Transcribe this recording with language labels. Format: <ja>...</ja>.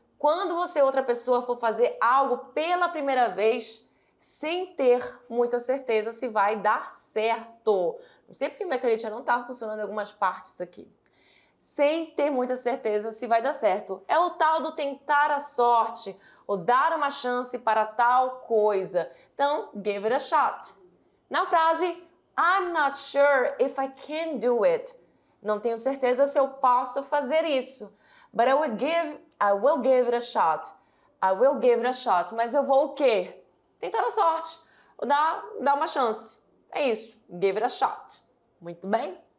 <pt>Quando você, outra pessoa, for fazer algo pela primeira vez, sem ter muita certeza se vai dar certo. Não sei porque minha canetinha não está funcionando em algumas partes aqui. Sem ter muita certeza se vai dar certo. É o tal do tentar a sorte, ou dar uma chance para tal coisa. Então,</pt> <en>give it a shot.</en> <pt>Na frase,</pt> <en>I'm not sure if I can do it.</en> <pt>Não tenho certeza se eu posso fazer isso.</pt> <en>But I will give it a shot. I will give it a shot.</en> <pt>Mas eu vou o quê? Tentar a sorte. Ou dar uma chance. É isso.</pt> <en>Give it a shot.</en> <pt>Muito bem?</pt>